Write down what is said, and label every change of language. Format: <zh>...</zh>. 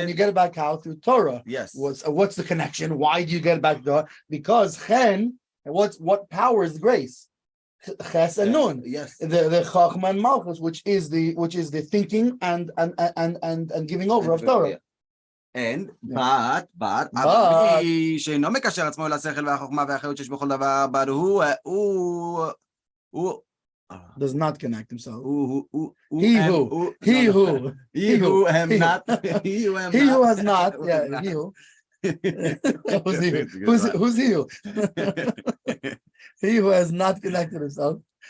<en>and you get it back how? Through Torah. Yes. What's the connection? Why do you get it back there? Because chen, what powers grace? Ches and nun. Yes. The Chachma and Malchus, which is the thinking and giving over of Torah. Yeah. And Yeah.</en> <he>but מי שאינו מקשר עצמו אל השכל והחוכמה והחיות שיש בכל דבר, but הוא</he> <en>does not connect himself. He who has not. Yeah, he who. Who's he who? He who has not connected himself</en>